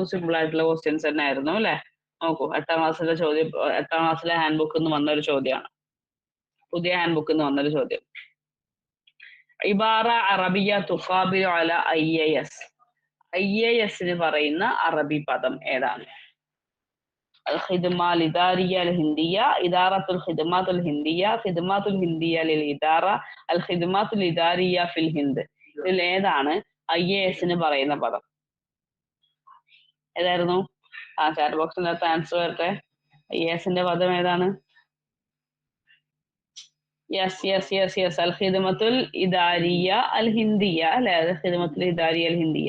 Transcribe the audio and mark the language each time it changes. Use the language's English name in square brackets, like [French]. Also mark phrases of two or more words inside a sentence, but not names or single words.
[Malayalam] സിമ്പിൾ ആയിട്ടുള്ള ക്വസ്റ്റ്യൻസ് തന്നെ ആയിരുന്നു അല്ലെ. നോക്കൂ, 8ാം ക്ലാസ്സിലെ ചോദ്യം, 8ാം ക്ലാസ്സിലെ ഹാൻഡ് ബുക്കിൽ നിന്ന് വന്ന ഒരു ചോദ്യമാണ്. പുതിയ ഹാൻഡ് ബുക്കിൽ നിന്ന് വന്നൊരു ചോദ്യം. [Arabic] عبارة عربية تقابل على IAS. [Malayalam] IASന് പറയുന്ന അറബി പദം ഏതാണ്? [Arabic] الخدمة الإدارية الهندية، إدارة الخدمات الهندية، خدمات الهندية للإدارة، الخدمات الإدارية في الهند. [Malayalam] ഇതിൽ ഏതാണ് IASന് പറയുന്ന പദം? ഏതായിരുന്നു? [English] chat box [Malayalam] അകത്ത് ആൻസർ വരട്ടെ. IASന്റെ പദം ഏതാണ്? [English] yes yes yes yes, [Arabic] الخدمة الإدارية الهندية [Malayalam] അല്ലെ, [Arabic] الخدمة الإدارية الهندية.